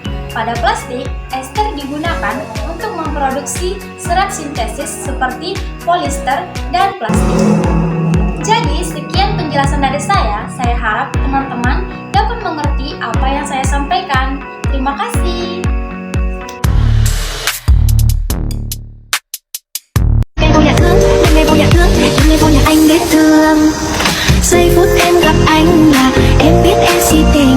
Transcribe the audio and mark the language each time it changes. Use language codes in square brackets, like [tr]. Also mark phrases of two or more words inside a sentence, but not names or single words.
[id] Pada plastik, ester digunakan untuk memproduksi serat sintesis seperti polyester dan plastik. Jadi, sekian penjelasan dari saya. Saya harap teman-teman dapat mengerti apa yang saya sampaikan. Terima kasih. [vi] Ngày vô nhà thương, ngày vô nhà thương, ngày vô nhà anh biết thương. Giây phút em gặp anh là em biết em xin